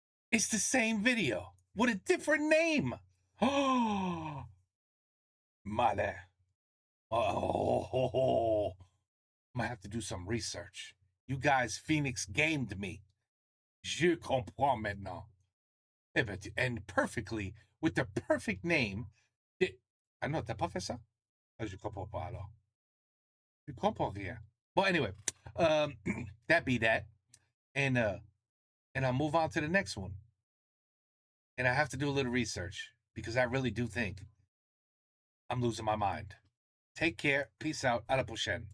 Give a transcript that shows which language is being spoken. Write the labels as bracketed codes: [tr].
[en] It's the same video with a different name. [fr] Oh, malin. [en] Oh, I'm gonna have to do some research. You guys Phoenix gamed me. [fr] Je comprends maintenant. [en] And perfectly, with the perfect name. [fr] Ah non, t'as pas fait ça? Ah, je comprends pas alors. Je comprends rien. [en] Well, anyway, that be that. And I'll move on to the next one. And I have to do a little research because I really do think I'm losing my mind. Take care. Peace out. [fr] À la prochaine.